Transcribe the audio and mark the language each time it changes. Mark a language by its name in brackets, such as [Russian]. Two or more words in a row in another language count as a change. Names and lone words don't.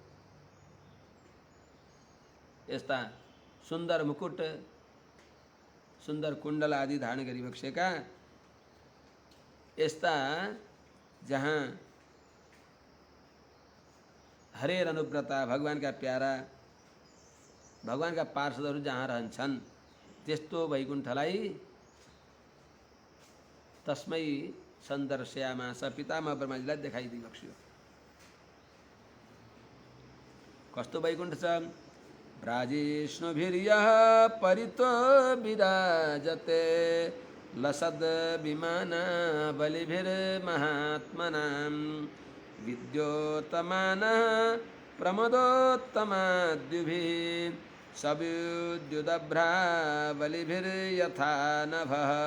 [Nepali] यस्ता सुन्दर मुकुट सुन्दर कुण्डल आदि धारण गरी बक्सेका यस्ता जहाँ [Sanskrit] हरेर अनुव्रता [Nepali] भगवानका प्यारा भगवानका पार्षदहरू जहाँ रहन्छन् त्यस्तो वैकुण्ठलाई [Sanskrit] तस्मै सन्दर्शयामास [Nepali] पितामह ब्रह्माजीलाई देखाइदिबक्स्यो। कस्तो वैकुण्ठ छ? [Sanskrit] ब्राजिष्णुभिर्यः परितो विराजते लसद् विमाना बलिभिर्महात्मनां विद्योतमानः प्रमदोत्तमाद्युभिः सविद्युदभ्रा बलिभिर्यथा नभः।